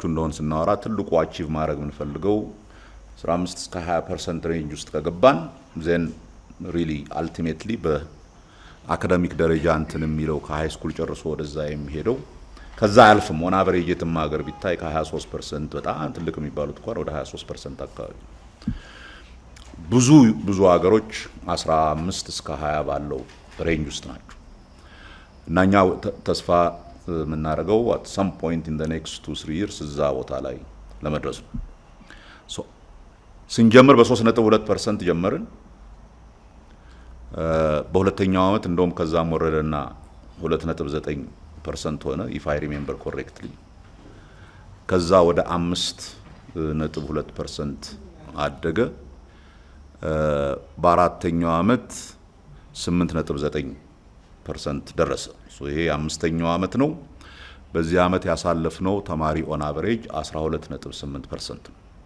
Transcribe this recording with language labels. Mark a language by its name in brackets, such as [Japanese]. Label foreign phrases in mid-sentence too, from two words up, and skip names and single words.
[Amharic] እንደሆነ ስናወራ ትልቁ አቺቭ ማድረግ የምንፈልገው 15 እስከ 20% ሬንጅ ውስጥ ከገባን [English] then really ultimately [Amharic] በአካዳሚክ ደረጃ እንትን የሚለው ከሃይ ስኩል ጨርሶ ወደዛ የሚሄደው ከዛ አያልፍም። [English] on average [Amharic] የትም ሀገር ቢታይ ከ23% በጣም ትልቅ የሚባሉት እንኳን ወደ 23% አካባቢ፣ ብዙ ሀገሮች 15 እስከ 20 ባለው ሬንጅ ውስጥ ናቸው። እና እኛ ተስፋ የምናደርገው [English] at some point in the next 2-3 years [Amharic] እዛ ቦታ ላይ ለመድረስ ነው። ስንጀምር በ3.2% ጀመርን። በሁለተኛው ዓመት እንደውም ከዛም ወረደና 2.9% ሆነ [English] if I remember correctly። [Amharic] ከዛ ወደ 5.2% አደገ። በአራተኛው ዓመት 8.9% ደረሰ። ይሄ አምስተኛው ዓመት ነው። በዚህ ዓመት ያሳለፍነው ተማሪ [English] on average [Amharic] 12.8% ነው።